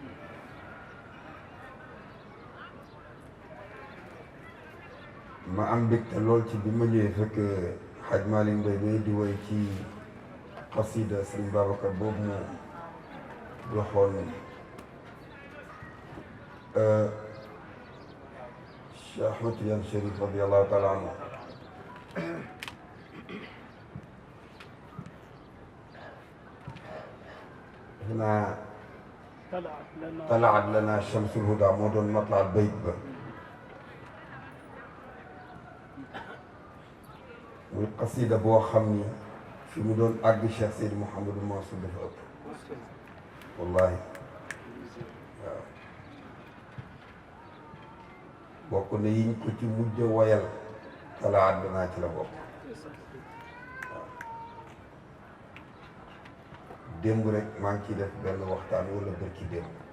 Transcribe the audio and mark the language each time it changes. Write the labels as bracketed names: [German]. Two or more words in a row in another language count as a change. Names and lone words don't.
[Wolof] ma am mbégte lool ci bi ma ñëwee fekk Hadj Malick Mbaye may di woy ci xasida Sëriñ Babacar boobu mu joxoon [Arabic] Cheikh Ahmed Tidiane Chérif رضي الله تعالى عنه هنا طلعت لنا شمس الهدى [Wolof] moo doon matlaal bayt ba muy qasida boo xam ni fi mu doon àgg Cheikh Seydi Mouhamadou Mansour dafa ëpp wallahi waaw bokk na yiñ ko ci mujj woyal talaat danaa ci la bokk démb rek maa ngi ciy def benn waxtaan wala bërki démb